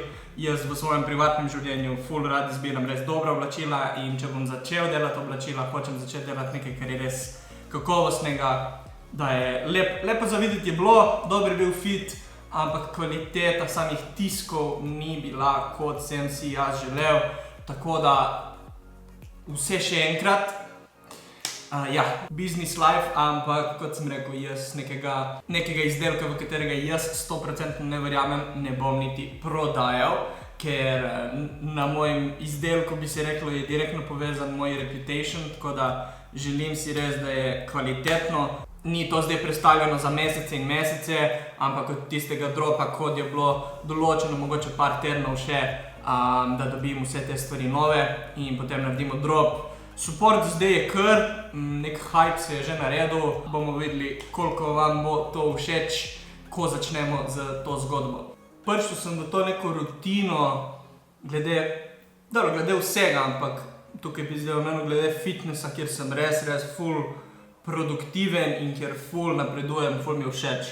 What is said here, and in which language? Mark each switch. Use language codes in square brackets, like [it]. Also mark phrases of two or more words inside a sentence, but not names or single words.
[sl] Jaz v svojem privatnem življenju ful rad izbiram res dobra oblačila in če bom začel delati oblačila, hočem začeti delati nekaj, kar je res kakovostnega, da je lepo za videti je bilo, dober je bil fit, ampak kvaliteta samih tiskov ni bila, kot sem si jaz želel. Tako da vse še enkrat, [en] business life, [sl] ampak kot sem rekel, jaz nekega izdelka, v katerega jaz 100% ne verjamem, ne bom niti prodajal, ker na mojem izdelku bi se reklo, je direktno povezan moj reputation, tako da želim si res, da je kvalitetno. Ni to zdaj predstavljeno za mesece in mesece, ampak od tistega dropa, kot je bilo določeno, mogoče par tednov še, da dobim vse te stvari nove in potem naredimo drop. Support zdaj je kar, nek hype se je že naredil, bomo videli, koliko vam bo to všeč, ko začnemo z to zgodbo. Prišel sem v to neko rutino, glede vsega, ampak tukaj bi zdaj omenil glede fitnessa, kjer sem res ful produktiven in kjer ful napredujem, ful mi je všeč.